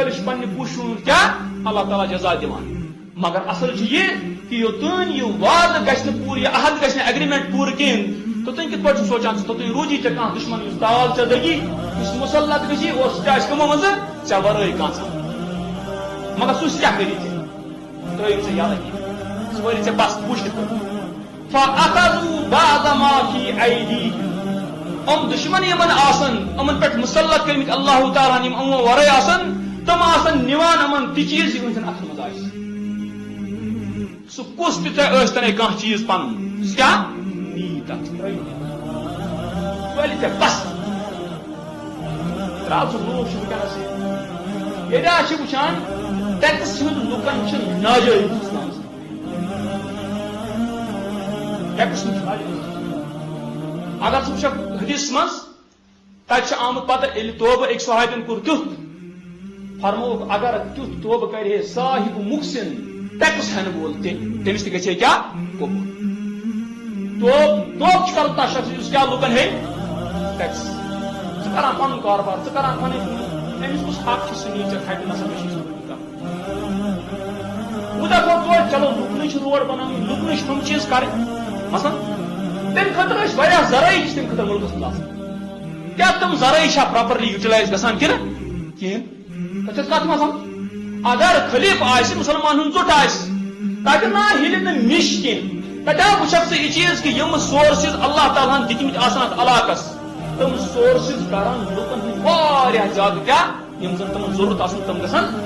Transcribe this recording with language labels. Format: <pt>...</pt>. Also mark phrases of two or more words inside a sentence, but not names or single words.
<ks>چھُ پننہِ کوٗشِش ہُنٛد کیٛاہ اللہ تعالیٰ جزا دِوان مگر اصل چھُ یہِ کہِ یوٚتانۍ یہِ وعدٕ گژھِ نہٕ پوٗرٕ یہِ عہد گژھِ نہٕ ایگریمنٹ پوٗرٕ کِہیٖنۍ توٚتانۍ کِتھ پٲٹھۍ چھُ سونٛچان ژٕ توٚتانۍ روٗزی ژےٚ کانٛہہ دُشمن یُس دال ژےٚ دٔگی یُس مُسلط گژھی اور سُہ تہِ آسہِ کٕمو منٛزٕ ژےٚ ورٲے کانٛژھا مگر سُہ کیٛاہ کٔری ژےٚ ترٛٲیِو ژےٚ یَلہٕ سُہ وٲری ژےٚ بس وٕچھِتھ</ks> <ar>فَأَخَذُوا بَعْضَ مَا فِي أَيْدِيهِمْ</ar> <ks>یِم دُشمن یِمن آسن یِمن پٮ۪ٹھ مُسلط کٔرمٕتۍ اللہ تعالیٰ ہن یِم یِمو ورٲے آسن تِم آسن نِوان یِمن تہِ چیٖز یِہٕنٛدٮ۪ن اَتھن منٛز آسہِ سُہ کُس تہِ ژےٚ ٲسۍتَنَے کانٛہہ چیٖز پنُن سُہ کیٛاہ نی تتھ ترٛٲیِو ولہِ ژےٚ بس درٛاو سُہ لوٗکھ چھِ وٕنکٮ۪نس ییٚتہِ حظ چھِ وٕچھان ٹیکس ہُنٛد لُکن چھِ ناجٲیز اسلامس ٹیکس ہُنٛد چھُ ناجٲیز اگر ژٕ وٕچھکھ حدیثس منٛز تتہِ چھُ آمُت پتہٕ ییٚلہِ توبہٕ أکۍ صحابین کوٚر تیُتھ فرمووُکھ اگر تیُتھ توبہٕ کرِ ہے صاحب مُحسِن ٹیکس ہٮ۪نہٕ وول تہِ تٔمِس تہِ گژھِ ہے کیٛاہ قبوٗل توبہٕ چھُ کرُن تتھ شخص یُس کیٛاہ لُکن ہے ٹیکس ژٕ کران پنُن کاربار ژٕ کران پنٕنۍ أمِس کُس حق چھُ سُہ نی ژےٚ کھٹہِ نسا مےٚ چھُ کوٗتاہ گوٚو توتہِ چلو لُکنٕے چھِ روڈ بناوٕنۍ لُکنٕے چھِ تِم چیٖز کرٕنۍ مثلاً تمہِ خٲطرٕ ٲسۍ واریاہ ذرٲعی چھِ تمہِ خٲطرٕ مُلکس منٛز آسان کیٛاہ تِم ذرٲعی چھا</ks> <en>properly utilize</en> <ks>گژھان کِنہٕ کِہیٖنۍ تۄہہِ چھِ کتھ منٛز اگر خلیٖف آسہِ مُسلمان ہُنٛد ژوٚٹ آسہِ تتہِ نا ہیٚلہِ نہٕ مِش کینٛہہ تتہِ وٕچھکھ ژٕ یہِ چیٖز کہِ یِم سورسِز اللہ تعالیٰ ہن دِتمٕتۍ آسان اتھ علاقس تِم سورسِز کران لُکن ہٕنٛدۍ واریاہ زیادٕ کیٛاہ یِم زن تِمن ضروٗرت آسان تِم گژھن</ks>